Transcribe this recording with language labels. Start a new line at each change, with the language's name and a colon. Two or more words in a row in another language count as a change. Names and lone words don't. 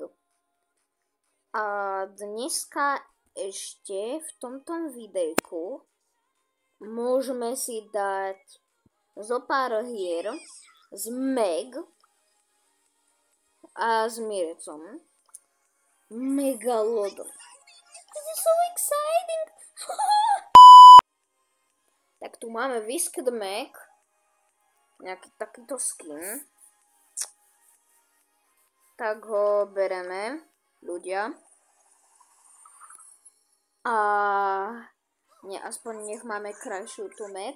Slovak: A dneska ešte v tomto videjku môžeme si dať zo pár hier s Meg a s Mirecom. Megalodon.
English: This is so exciting!
Slovak: Tak tu máme Whisked Meg. Nejaký takýto skin. Tak ho bereme, ľudia. A aspoň nech máme krajšiu tú Meg.